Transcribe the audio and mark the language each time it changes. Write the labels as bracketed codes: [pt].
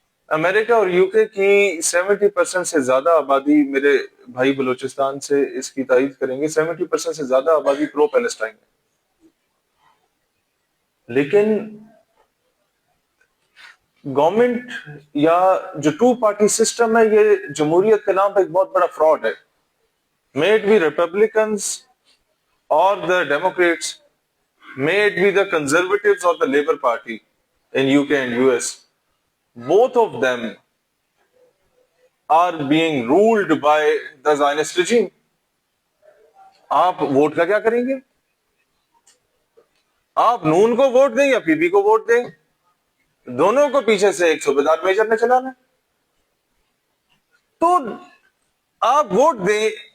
[ur] امریکہ اور یو کے کی 70% سے زیادہ آبادی، میرے بھائی بلوچستان سے اس کی تائید کریں گے، 70% سے زیادہ آبادی پرو پیلسٹائن ہے. لیکن گورنمنٹ یا جو ٹو پارٹی سسٹم ہے، یہ جمہوریت کے نام پہ ایک بہت بڑا فراڈ ہے. [en] may it be Republicans or the Democrats, may it be the Conservatives or the Labour Party in UK and US, both of them are being ruled by the Zionist regime. [ur] آپ vote کا کیا کریں گے؟ آپ نون کو vote دیں یا پی پی کو ووٹ دیں، دونوں کو پیچھے سے ایک صوبیدار میجر نے چلانا ہے. تو آپ ووٹ دیں.